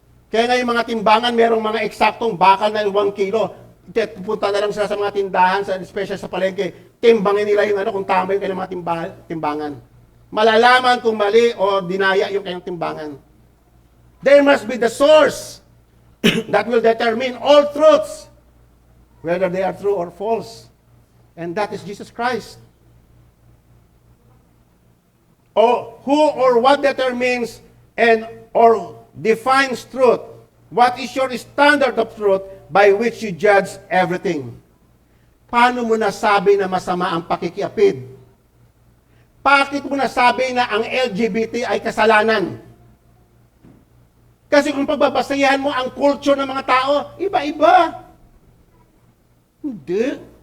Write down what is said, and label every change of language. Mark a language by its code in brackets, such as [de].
[tl] Kaya nga yung mga timbangan, merong mga eksaktong bakal na 1 kilo. Punta na lang sila sa mga tindahan, especially sa palengke, timbangin nila yung kung tama yung kanilang mga timbangan. Malalaman kung mali o dinaya yung kanyang timbangan. [en] There must be the source that will determine all truths, whether they are true or false. And that is Jesus Christ. Who or what determines or defines truth? What is your standard of truth by which you judge everything? [tl] Paano mo nasabi na masama ang pakikiapid? Bakit mo nasabi na ang LGBT ay kasalanan? Kasi kung pagbabasayan mo ang culture ng mga tao, iba-iba. Hindi.